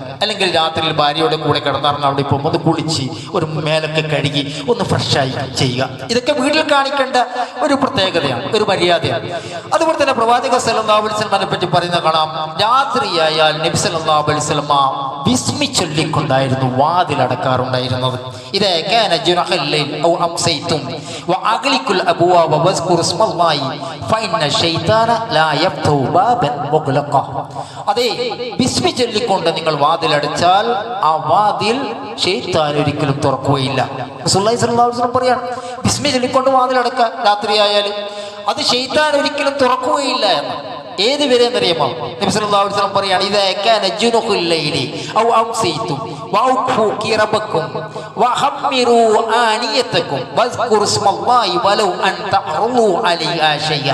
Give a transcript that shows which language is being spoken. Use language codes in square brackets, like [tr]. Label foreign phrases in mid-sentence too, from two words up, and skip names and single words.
[ml] അല്ലെങ്കിൽ രാത്രിയിൽ ഭാര്യയുടെ കൂടെ കിടന്നിറങ്ങാൻ അവിടെ പോകുമ്പോൾ ഒന്ന് കുളിച്ച് ഒരു മേലൊക്കെ കഴുകി ഒന്ന് ഫ്രഷായി ചെയ്യുക. ഇതൊക്കെ വീട്ടിൽ കാണിക്കേണ്ട ഒരു പ്രത്യേകതയാണ്, ഒരു മര്യാദയാണ്. അതുപോലെ തന്നെ പ്രവാചക സല്ലല്ലാഹു അലൈഹി വസല്ലമയെ പറ്റി പറയുന്ന കാണാം, രാത്രിയായാൽ നബി [ar] صلى الله عليه وسلم [ml] ബിസ്മി ചൊല്ലിക്കൊണ്ടായിരുന്നു വാതിലടക്കാറുണ്ടായിരുന്നത്. [ar] إذا كان جنح الليل أو أمسيتم وأغلقوا الأبواب واذكروا اسم الله فإن الشيطان لا يفتح بابا مغلقا. [ml] അതെ, ബിസ്മി ചൊല്ലിക്കൊണ്ട് നിങ്ങൾ വാതിലടച്ചാൽ ആ വാതിൽ ശൈത്താൻ ഒരിക്കലും തുറക്കുകയില്ല. റസൂലുള്ളാഹി [ar] صلى الله عليه وسلم [ml] പറയാണ്, ബിസ്മി ചൊല്ലിക്കൊണ്ട് വാതിലടക്കുക രാത്രിയായാൽ, അത് ശൈത്താൻ ഒരിക്കലും തുറക്കുകയില്ല എന്ന്. ഏത് വരെ എന്നറിയാമോ? [ar] നബി صلى الله عليه وسلم പറയാണ്, إذا كان جنح الليل أو أمسيتم وأوكوا قربكم وخمروا آنيتكم واذكروا اسم الله ولو أن تعرضوا عليها شيئا.